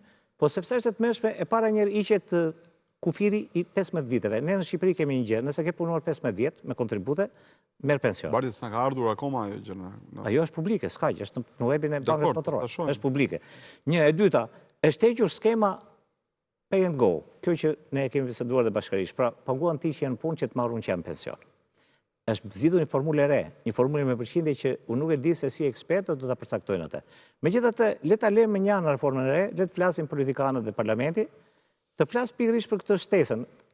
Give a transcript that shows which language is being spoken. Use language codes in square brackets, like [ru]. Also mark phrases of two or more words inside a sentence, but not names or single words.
[sq] Po sepse është e tmerrshme e para njëherë hiqet kufiri i 15 viteve. Ne në Shqipëri kemi një gjë, nëse ke punuar 15 vjet me kontribute, merr pension. Bardhi s'na ka ardhur akoma ajo gjë. Ajo është publike, s'ka gjë, është në webin e Bankës Botërore. Është publike. Një e dyta, është hequr skema [en] pay and go. [sq] Kjo që ne e kemi biseduar dhe bashkërisht. Pra, paguan ti që janë punë që të marrun që janë pension. Është zgjedhur një formulë e re, një formulë me përqindje që unë nuk e di se si ekspertët do ta përcaktojnë atë. Megjithatë, le ta lëmë një anë reformën e re, le të flasin politikanët dhe parlamenti, të flas pikërisht për këtë shtesën.